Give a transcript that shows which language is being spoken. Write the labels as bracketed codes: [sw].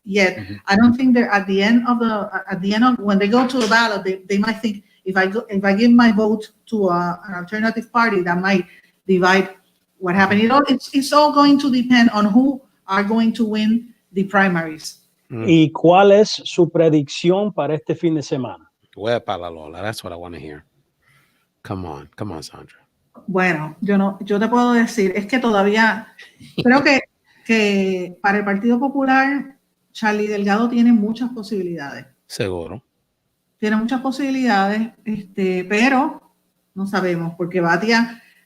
[en] Yet I don't think they're at the end of when they go to the ballot, they might think if I give my vote to an alternative party, that might divide what happened. It's all going to depend on who are going to win the primaries. [es] ¿Y cuál es su predicción para este fin de semana? Huepa la Lola, [en] that's what I want to hear. Come on, Sandra. [es] Bueno, yo te puedo decir, es que todavía creo que para el Partido Popular, Charlie Delgado tiene muchas posibilidades. Seguro. Tiene muchas posibilidades, pero no sabemos, porque Batia